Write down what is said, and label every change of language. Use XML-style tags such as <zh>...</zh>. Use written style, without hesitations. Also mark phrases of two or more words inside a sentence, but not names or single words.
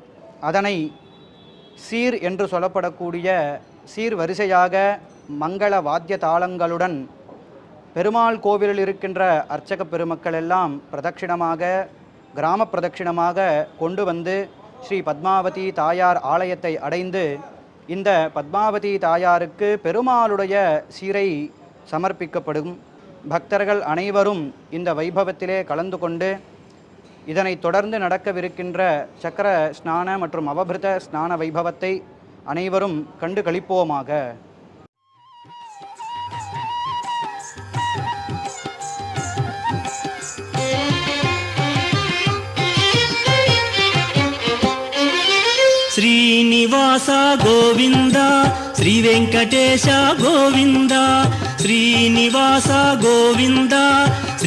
<ta>அதனை சீர் என்று சொல்லப்படக்கூடிய சீர் வரிசையாக மங்கள வாத்திய தாளங்களுடன் பெருமாள் கோவிலில் இருக்கின்ற அர்ச்சக பெருமக்கள் எல்லாம் பிரதட்சிணமாக கிராம பிரதட்சிணமாக கொண்டு வந்து ஸ்ரீ பத்மாவதி தாயார் ஆலயத்தை அடைந்து இந்த பத்மாவதி தாயாருக்கு பெருமாளுடைய சீரை சமர்ப்பிக்கப்படும். பக்தர்கள் அனைவரும் இந்த வைபவத்திலே கலந்து கொண்டு இதனை தொடர்ந்து நடக்கவிருக்கின்ற சக்கர ஸ்நான மற்றும் அவபிருத ஸ்நான வைபவத்தை அனைவரும் கண்டு களிப்போமாக.</ta> <sa>श्रीनिवास गोविंद श्री वेंकटेश गोविंद श्रीनिवास गोविंद श्री</sa>